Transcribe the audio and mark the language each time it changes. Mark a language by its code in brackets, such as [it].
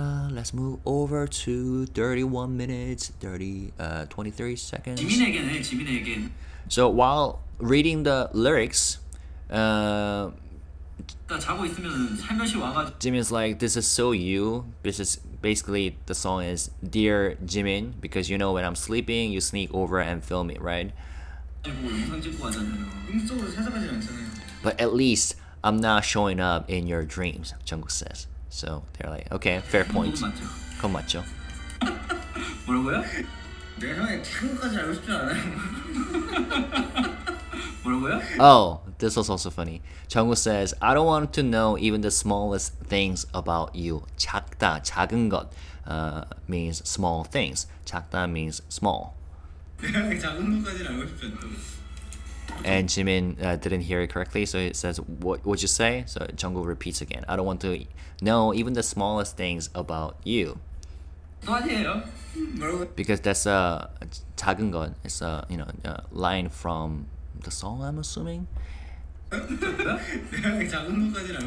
[en] Let's move over to 31 minutes, 23 seconds. [ko] 지민에게는 지민에겐 [en] So while reading the lyrics, [ko] 딱 자고 있으면 살며시 와가지고 [en] Jimin's like, this is so you. This is basically the song is Dear Jimin, because you know when I'm sleeping, you sneak over and film it, right? [ko] 영상 찍고 가잖아요. 꿈속으로 찾아가진 않잖아요. [en] But at least I'm not showing up in your dreams, Jungkook says. So they're like, okay, fair point. [ko] 맞죠? 그건 맞죠. 뭐라고요? 내가 형의 작은 것까지 알고 싶지 않아요. 뭐라고요? [en] Oh, this was also funny. Jungkook says, I don't want to know even the smallest things about you. [ko] 작다, 작은 것 [en] means small things. 작다 means small. [ko] 내가 형의 작은 것까지 알고 싶지 않다고. [en] And Jimin didn't hear it correctly, so it says, what would you say? So Jungkook repeats again. I don't want to know even the smallest things about you. [ko] 또 아니에요? 뭐라고? [en] Because that's a [ko] 작은 것. [en] It's a line from the song, I'm assuming. [ko] 내가 형의 작은 것까지 알고